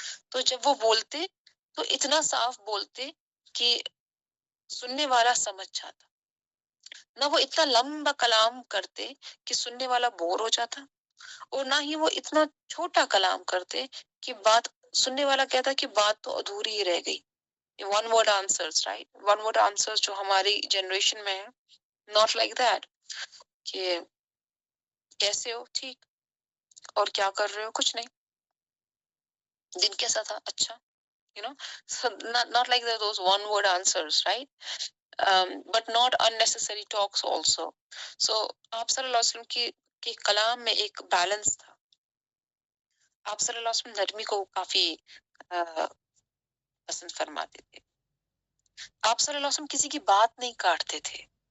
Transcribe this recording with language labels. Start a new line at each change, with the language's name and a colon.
Urdu: تو جب وہ بولتے تو اتنا صاف بولتے کہ سننے والا سمجھ جاتا، نہ وہ اتنا لمبا کلام کرتے کہ سننے والا بور ہو جاتا، اور نہ ہی وہ اتنا چھوٹا کلام کرتے کہ بات سننے والا کہتا کہ بات تو ادھوری ہی رہ گئی.
English: One word answers, right? One word answers
Urdu: جو ہماری جنریشن میں ہے،
English: not like that
Urdu: کہ کیسے ہو، ٹھیک، اور کیا کر رہے ہو، کچھ نہیں، دن کیسا تھا، اچھا.
English: So not like those one word answers, right? But not unnecessary talks also. So
Urdu: آپ صلی اللہ علیہ وسلم کی کہ کلام میں ایک بیلنس تھا. آپ صلی اللہ علیہ وسلم نرمی کو کافی پسند فرماتے تھے. آپ صلی اللہ علیہ وسلم کسی کی بات نہیں کاٹتے تھے.